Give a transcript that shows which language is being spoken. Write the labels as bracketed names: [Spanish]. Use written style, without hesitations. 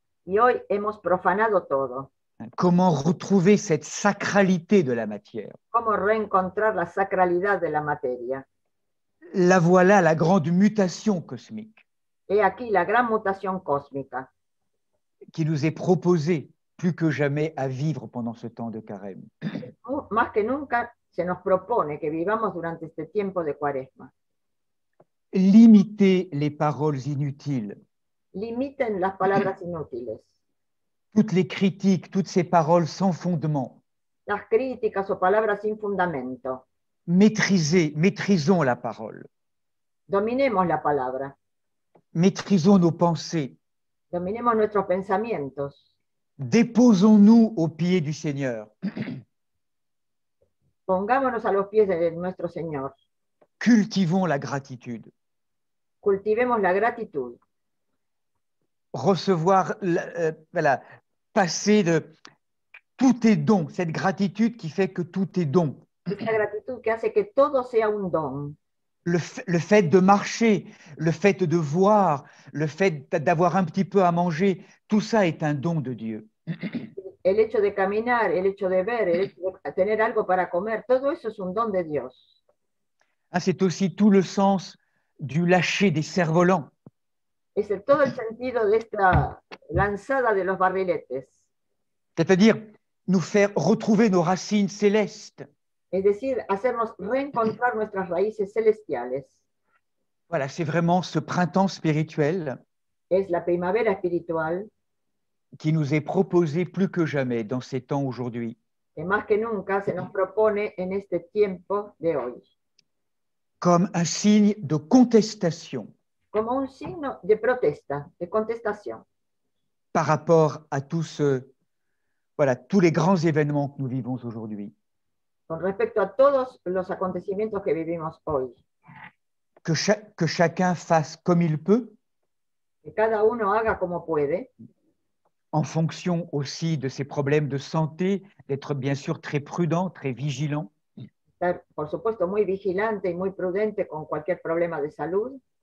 [Spanish] Y hoy hemos profanado todo. [French] Comment retrouver cette sacralité de la matière? [Spanish] ¿Cómo reencontrar la sacralidad de la materia? [French] La voilà, la grande mutation cosmique [Spanish] He aquí la gran mutación cósmica [French] qui nous est proposée plus que jamais à vivre pendant ce temps de carême. [Spanish] Más que nunca se nos propone que vivamos durante este tiempo de cuaresma. [French] Limiter les paroles inutiles, [Spanish] Limiten las palabras inútiles, [French] toutes les critiques, toutes ces paroles sans fondement. [Spanish] las críticas o palabras sin fundamento. [French] Maîtrisons la parole. [Spanish] Dominemos la palabra, [French] Maîtrisons nos pensées. [Spanish] dominemos nuestros pensamientos, [French] Déposons-nous aux pieds du Seigneur. [Spanish] pongámonos a los pies de nuestro Señor, [French] Cultivons la gratitude. [Spanish] cultivemos la gratitud, [French] Recevoir, voilà, passer de tout est don, cette gratitude qui fait que tout est don. [Spanish] esa gratitud que hace que todo sea un don. [French] Le fait de marcher, le fait de voir, le fait d'avoir un petit peu à manger, tout ça est un don de Dieu. [Spanish] El hecho de caminar, el hecho de ver, el hecho de tener algo para comer, todo eso es un don de Dios. [French] Ah, c'est aussi tout le sens du lâcher des cerfs-volants. [Spanish] Es todo el sentido de esta lanzada de los barriletes. [French] C'est-à-dire nous faire retrouver nos racines célestes. [Spanish] Es decir, hacernos reencontrar nuestras raíces celestiales. [French] Voilà, c'est vraiment ce printemps spirituel [Spanish] Es la primavera espiritual [French] qui nous est proposé plus que jamais dans ces temps aujourd'hui. [Spanish] que más que nunca se nos propone en este tiempo de hoy, [French] Comme un signe de contestation [Spanish] como un signo de protesta, de contestación, [French] par rapport à tous les grands événements que nous vivons aujourd'hui. [Spanish] con respecto a todos los acontecimientos que vivimos hoy. [French] Que chacun fasse comme il peut, [Spanish] Que cada uno haga como puede, [French] en fonction aussi de ses problèmes de santé, d'être bien sûr très prudent, très vigilant, [Spanish] estar, por supuesto, muy vigilante y muy prudente con cualquier problema de salud.